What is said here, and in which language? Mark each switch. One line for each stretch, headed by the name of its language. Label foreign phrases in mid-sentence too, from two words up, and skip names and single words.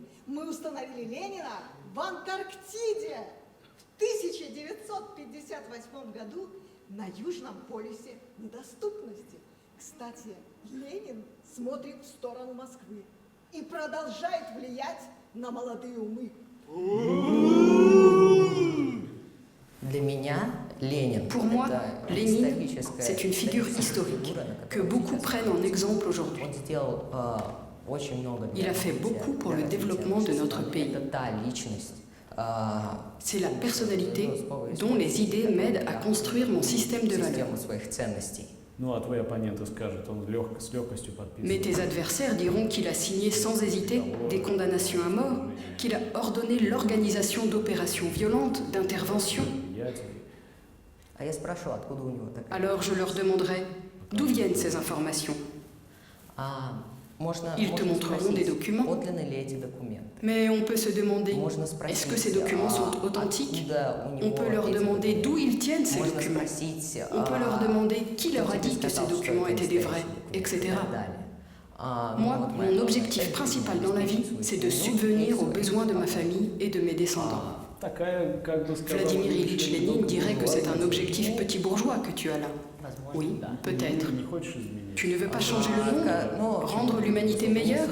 Russian: Мы установили Ленина в Антарктиде в 1958 году на Южном полюсе недоступности. Кстати, Ленин смотрит в сторону Москвы и продолжает влиять на молодые умы. Для меня Ленин.
French: Pour moi, Lénine, c'est une figure historique que beaucoup prennent en exemple aujourd'hui.
Russian: Он сделал очень много для
French: Il a fait
Russian: развития-
French: beaucoup pour
Russian: для
French: le
Russian: развития
French: développement de
Russian: нашей
French: notre
Russian: страны.
French: pays.
Russian: Это та личность,
French: C'est la personnalité dont les idées m'aident à construire mon système de valeurs.
Russian: систему своих ценностей. Ну, а твой оппонент скажет, он с легкостью подписывает.
French: Mais tes adversaires diront qu'il a signé sans hésiter des condamnations à mort, qu'il a ordonné l'organisation d'opérations violentes, d'interventions.
Russian: А я спрашиваю, откуда у него такая...
French: Alors je leur demanderai d'où viennent ces informations. Ils te montreront des documents.
Russian: Подлинны ли эти документы?
French: Mais on peut se demander,
Russian: Можно
French: est-ce que ces
Russian: спросить,
French: documents sont authentiques?
Russian: откуда у
French: On
Russian: него
French: peut leur
Russian: эти
French: demander
Russian: документы?
French: d'où ils tiennent ces
Russian: Можно
French: documents.
Russian: спросить,
French: On peut leur demander qui leur a
Russian: кто тебе
French: dit que ces
Russian: сказал, что
French: documents
Russian: это
French: étaient des vrais,
Russian: настоящие
French: etc.
Russian: документы и так далее.
French: Moi, mon objectif principal dans la vie, c'est de subvenir aux besoins de ma famille et de mes descendants.
Russian: Такая, как бы сказал,
French: Vladimir Ilyich Lénine dirait que c'est un
Russian: буржуазная
French: objectif
Russian: цель.
French: petit bourgeois que tu as là. Oui, peut-être.
Russian: Не хочешь изменить?
French: Tu ne veux pas changer le monde, rendre l'humanité meilleure?